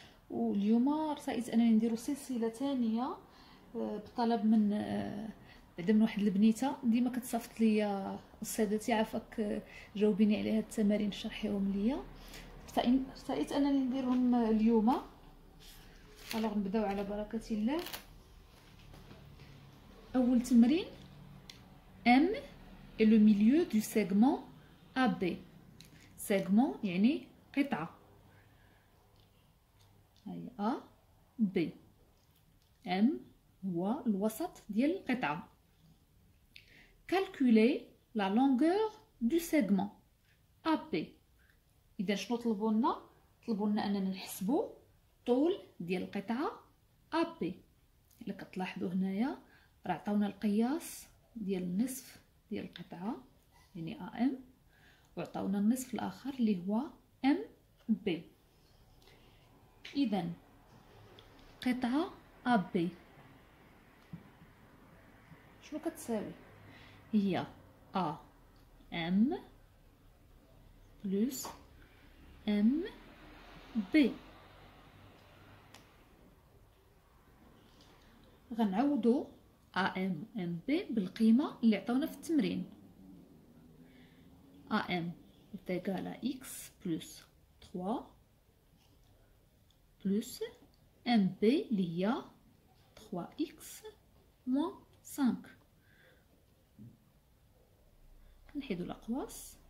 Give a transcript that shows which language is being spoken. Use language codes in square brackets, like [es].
[ar] واليوم رأيت انني نديرو سلسلة ثانية بطلب من بعدا من واحد البنيته ديما كتصيفط ليا استاذتي عافاك جاوبيني على هاد التمارين شرحيهم ليا، رأيت انني نديرهم اليوم. الوغ نبداو على بركه الله. اول تمرين [fr] M est le milieu du segment AB. [ar] segment يعني قطعه، هاي A B. M هو الوسط ديال القطعه. [fr] calculer la longueur du segment AB. [ar] اذا شنو طلبوا لنا اننا نحسبوا طول ديال القطعه AB. الا كتلاحظوا هنايا راه عطاونا القياس ديال النصف ديال القطعه يعني AM، وعطاونا النصف الاخر اللي هو MB. اذا قطعه AB شنو كتساوي؟ هي AM plus MB. غنعوضوا AM MB بالقيمة اللي عطاونا في التمرين. [fr] AM est égal à X plus 3 plus MB [ar] اللي هي [fr] 3X moins 5. [ar] نحيدو الأقواس.